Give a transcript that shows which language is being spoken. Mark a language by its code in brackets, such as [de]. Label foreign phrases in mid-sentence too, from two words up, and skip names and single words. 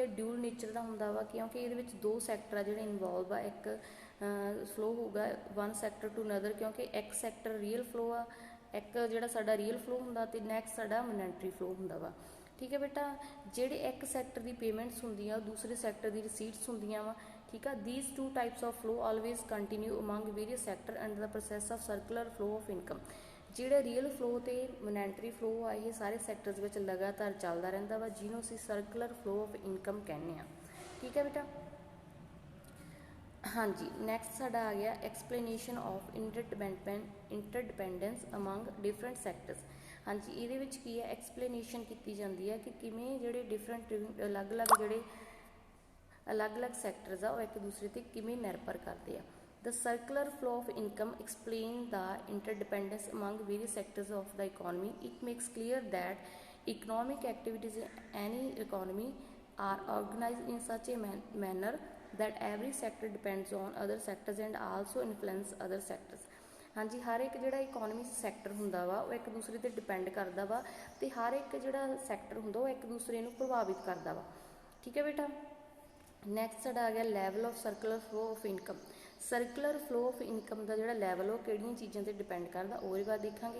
[en] dual nature [pa] ਦਾ ਹੁੰਦਾ ਵਾ ਕਿਉਂਕਿ ਇਹਦੇ ਵਿੱਚ ਦੋ ਸੈਕਟਰ ਆ ਜਿਹੜੇ ਇਨਵੋਲਵ ਆ। ਇੱਕ ਫਲੋ ਹੋਊਗਾ [en] one sector to another, [pa] ਕਿਉਂਕਿ ਇੱਕ [en] sector real flow [pa] ਆ, ਇੱਕ ਜਿਹੜਾ ਸਾਡਾ [en] real flow [pa] ਹੁੰਦਾ, ਅਤੇ ਨੈਕਸਟ ਸਾਡਾ [en] monetary flow [pa] ਹੁੰਦਾ ਵਾ। ਠੀਕ ਹੈ ਬੇਟਾ, ਜਿਹੜੇ ਇੱਕ ਸੈਕਟਰ ਦੀ ਪੇਮੈਂਟਸ ਹੁੰਦੀਆਂ ਦੂਸਰੇ ਸੈਕਟਰ ਦੀ ਰਿਸੀਟਸ ਹੁੰਦੀਆਂ ਵਾ। ਠੀਕ ਆ, [en] these two types of flow always continue among various sector and the process of circular flow of income। [pa] ਜਿਹੜਾ [en] real flow [pa] ਤੇ [en] monetary flow [pa] ਆ ਇਹ ਸਾਰੇ ਸੈਕਟਰਸ ਵਿੱਚ ਲਗਾਤਾਰ ਚੱਲਦਾ ਰਹਿੰਦਾ ਵਾ, ਜਿਹਨੂੰ ਅਸੀਂ [en] circular flow of income [pa] ਕਹਿੰਦੇ ਆ। ਠੀਕ ਹੈ ਬੇਟਾ, ਹਾਂਜੀ ਨੈਕਸਟ ਸਾਡਾ ਆ ਗਿਆ [en] explanation of interdependence among different sectors. [pa] ਹਾਂਜੀ, ਇਹਦੇ ਵਿੱਚ ਕੀ ਹੈ? ਐਕਸਪਲੇਨੇਸ਼ਨ ਕੀਤੀ ਜਾਂਦੀ ਹੈ ਕਿ ਕਿਵੇਂ ਜਿਹੜੇ ਡਿਫਰੈਂਟ ਅਲੱਗ-ਅਲੱਗ ਸੈਕਟਰਸ ਆ ਉਹ ਇੱਕ ਦੂਸਰੇ 'ਤੇ ਕਿਵੇਂ ਨਿਰਭਰ ਕਰਦੇ ਆ। [en] The circular flow of income explain the interdependence among various sectors of the economy. It makes clear that economic activities in any economy are organized in such a manner that every sector depends on other sectors and also influence other sectors। [pa] ਹਾਂਜੀ, ਹਰ ਇੱਕ ਜਿਹੜਾ [en] economy sector [pa] ਹੁੰਦਾ ਵਾ ਉਹ ਇੱਕ ਦੂਸਰੇ 'ਤੇ ਡਿਪੈਂਡ ਕਰਦਾ ਵਾ, ਅਤੇ ਹਰ ਇੱਕ ਜਿਹੜਾ ਸੈਕਟਰ ਹੁੰਦਾ ਉਹ ਇੱਕ ਦੂਸਰੇ ਨੂੰ ਪ੍ਰਭਾਵਿਤ ਕਰਦਾ ਵਾ। ਠੀਕ ਹੈ ਬੇਟਾ, ਨੈਕਸਟ ਸਾਡਾ ਆ ਗਿਆ [en] level of circular flow of income. circular flow of income [pa] ਦਾ ਜਿਹੜਾ ਲੈਵਲ ਉਹ ਕਿਹੜੀਆਂ ਚੀਜ਼ਾਂ 'ਤੇ ਡਿਪੈਂਡ ਕਰਦਾ ਉਹਦੇ ਬਾਅਦ ਦੇਖਾਂਗੇ।